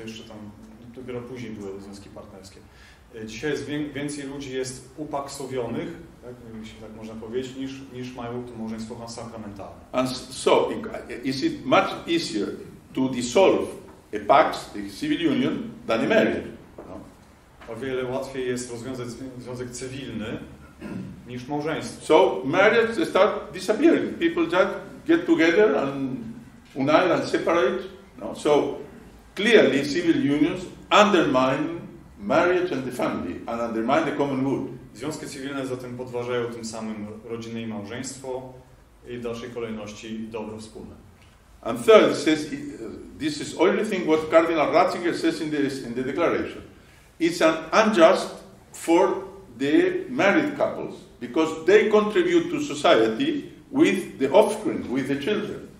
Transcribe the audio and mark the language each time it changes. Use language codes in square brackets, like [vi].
[pl] To jeszcze tam dopiero później były związki partnerskie. Dzisiaj jest więcej ludzi jest upaksowionych, tak, jeśli tak można powiedzieć, niż mają to małżeństwo sakramentalne. [en] And so, is it much easier to dissolve a pax, a civil union, than a marriage? [pl] O wiele łatwiej jest rozwiązać związek cywilny niż małżeństwo. [en] So marriage start disappearing. People just get together and unite and separate. No. So clearly civil unions undermine marriage and the family and undermine the common good. [pl] Związki cywilne zatem podważają tym samym rodzinę i małżeństwo i w dalszej kolejności dobro wspólne. [en] And third, it says this is everything what Cardinal Ratzinger says in the declaration. It's unjust for the married couples because they contribute to society with the offspring, with the children.